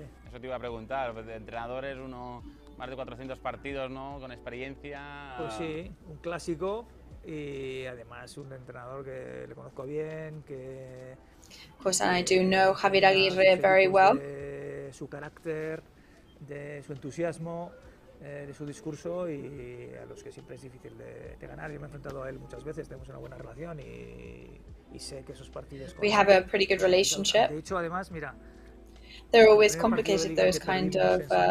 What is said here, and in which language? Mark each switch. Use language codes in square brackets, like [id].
[es] Eso te iba a preguntar, el entrenador es uno más de 400 partidos, ¿no? Con experiencia. Pues sí, un clásico y además un entrenador que le conozco bien, que... [en] Of course, and I do know Javier Aguirre very well. [es] De su carácter, de su entusiasmo, de su discurso y a los que siempre es difícil de ganar. Yo me he enfrentado a él muchas veces, tenemos una buena relación y sé que esos partidos... [en] We have a pretty good relationship. [es] De hecho, además, mira... [en] They're always complicated, those kind of...